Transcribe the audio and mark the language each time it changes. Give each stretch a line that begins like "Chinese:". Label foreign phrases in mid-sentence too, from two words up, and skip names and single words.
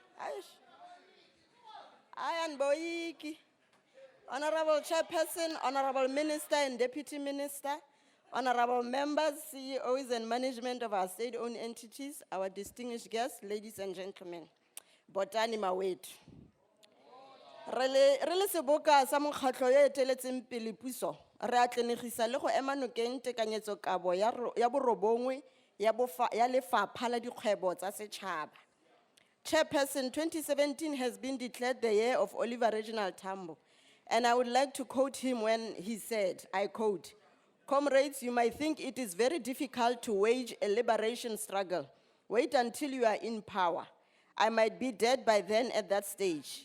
English: Ayan Boyiki, Honorable Chairperson, Honorable Minister and Deputy Minister, Honorable members, CEOs and management of our state-owned entities, our distinguished guests, ladies and gentlemen, Botani Mawet.
Northern Sotho: Rele seboka sa mokgatlo ye eteletseng pele puso, re a tlenegisa le go ema nokeng tekanyetsokabo ya borobongwe ya lefapha la dikgwebo tsa setšhaba.
English: Chairperson, 2017 has been declared the year of Oliver Reginald Tambo. And I would like to quote him when he said, I quote, "Comrades, you might think it is very difficult to wage a liberation struggle. Wait until you are in power. I might be dead by then at that stage.